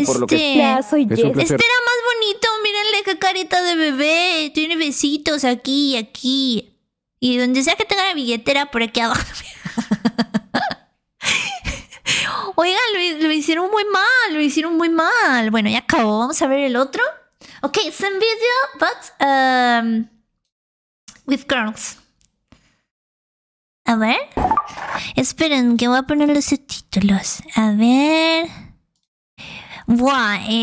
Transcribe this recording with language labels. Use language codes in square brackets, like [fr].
[es] Ya, soy Jess. Este era más bonito. Mírenle qué carita de bebé. Tiene besitos aquí y aquí. Y donde sea que tenga la billetera, por aquí abajo. Oigan, lo hicieron muy mal. Lo hicieron muy mal. Bueno, ya acabó. Vamos a ver el otro. [en] Ok, same video, but with girls. [es] A ver. Esperen, que voy a poner los subtítulos. A ver. Buah.